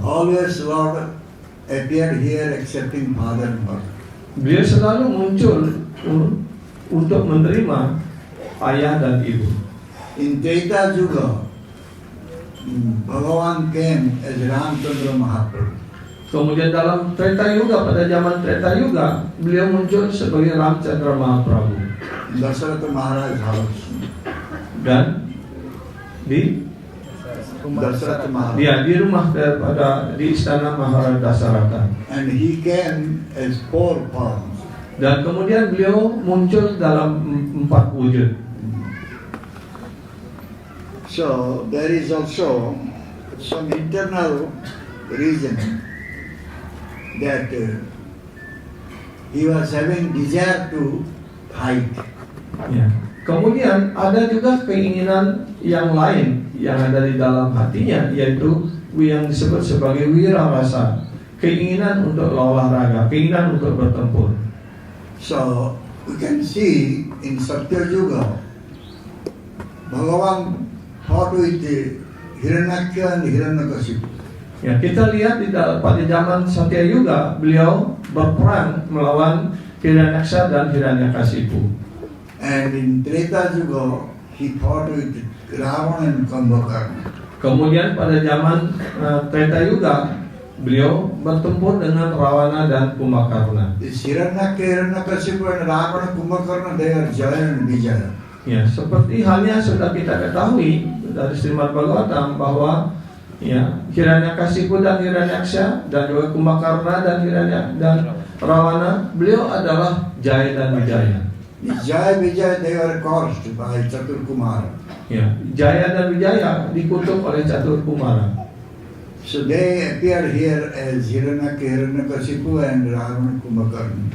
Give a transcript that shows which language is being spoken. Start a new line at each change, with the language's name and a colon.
English: Always Lord appeared here accepting father and mother.
Indonesian: Beliau selalu muncul untuk menerima ayah dan ibu.
English: In Treta Yuga, Bhagavan came as Ramchandra Mahaprabhu.
Indonesian: Kemudian dalam Treta Yuga, pada zaman Treta Yuga, beliau muncul sebagai Ramchandra Mahaprabhu.
English: Dasharatha Maharaj house.
Indonesian: Dan di
English: Dasharatha Maharaj.
Indonesian: dia di rumah di istana Maharaja Dasarata.
English: And he came as 4 forms.
Indonesian: Dan kemudian beliau muncul dalam 4 wujud.
English: So there is also some internal reason that he was having desire to fight.
Indonesian: Ya. Kemudian ada juga keinginan yang lain yang ada di dalam hatinya, yaitu yang disebut sebagai wira rasa, keinginan untuk olahraga, keinginan untuk bertempur.
English: So we can see in Satya Yuga, Bhagavan fought with Hiranyaksha and Hiranyakasipu.
Indonesian: Ya, kita lihat pada zaman Satya Yuga, beliau berperang melawan Hiranyaksha dan Hiranyakasipu.
English: And in Treta Yuga, he fought with Ravana and Kumbhakarna.
Indonesian: Kemudian pada zaman Treta Yuga, beliau bertempur dengan Rawana dan Kumbhakarna.
English: This Hiranyaksha, Hiranyakasipu and Ravana, Kumbhakarna, they are Jaya and Vijaya.
Indonesian: Ya, seperti halnya sudah kita ketahui dari Srimad Bhagavatam bahwa ya Hiranyakasipu dan Hiranyaksha dan juga Kumbhakarna dan Rawana, beliau adalah Jaya dan Wijaya.
English: The Jaya Vijaya, they were cursed by Chatur Kumara.
Indonesian: Ya, Jaya dan Wijaya dikutuk oleh Catur Kumara.
English: So they appear here as Hiranyaksha, Hiranyakasipu and Ravana, Kumbhakarna.